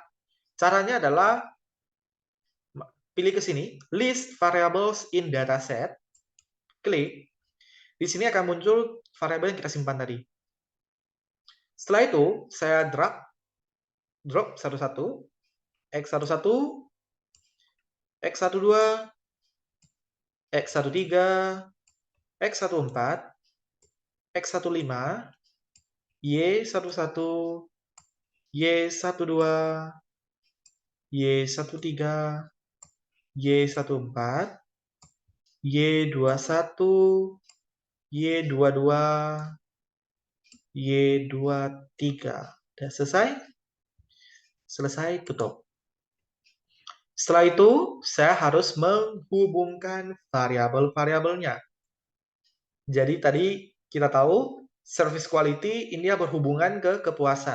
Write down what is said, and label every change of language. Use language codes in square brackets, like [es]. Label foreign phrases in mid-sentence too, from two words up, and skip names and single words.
[id] Caranya adalah pilih ke sini, [en] list variables in dataset, [id] klik. Di sini akan muncul variabel yang kita simpan tadi. Setelah itu, saya drop satu-satu, X11, X12, X13, X14, X15, Y11, Y12, Y13, Y14, Y21, Y22, Y23. Sudah selesai? Selesai, tutup. Setelah itu, saya harus menghubungkan variabel-variabelnya. Jadi tadi kita tahu, [en] service quality [id] ini dia berhubungan ke kepuasan.